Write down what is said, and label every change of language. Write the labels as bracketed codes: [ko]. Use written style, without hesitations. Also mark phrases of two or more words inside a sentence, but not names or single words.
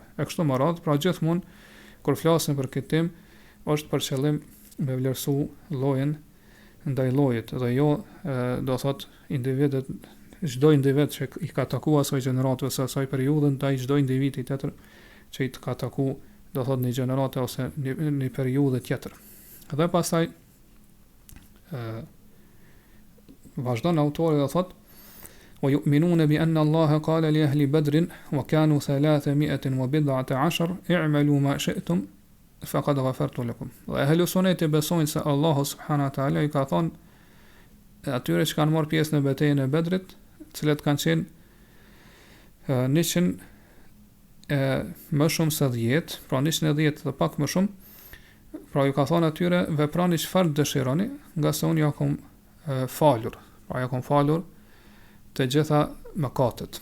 [sq] E kështu me radhë, pra gjithmonë kur flasim për këtë temë, është për qëllim me vlerësu llojin ndaj llojit dhe jo do thot individet, çdo individ që i ka takuar asaj gjenerate ose asaj periudhe ndaj çdo individi tjetër që i ka takuar do thot një gjenerate ose një periudhë tjetër. Dhe pastaj vazhdon autori dhe thot: [ar] "ويؤمنون بأن الله قال لأهل بدر وكانوا 310 اعملوا ما شئتم فقد غفرت لكم." [sq] Dhe Ehlu Suneti besojnë se Allahu [ar] سبحانه وتعالى [sq] i ka thonë atyre që kanë marrë pjesë në betejën e Bedrit, të cilët kanë qenë 100 më shumë se 10, pra 110 dhe pak më shumë, pra ju ka thonë atyre veprani çfarë dëshironi, nga se unë ja kom falur, pra ja kom falur të gjitha mëkatet.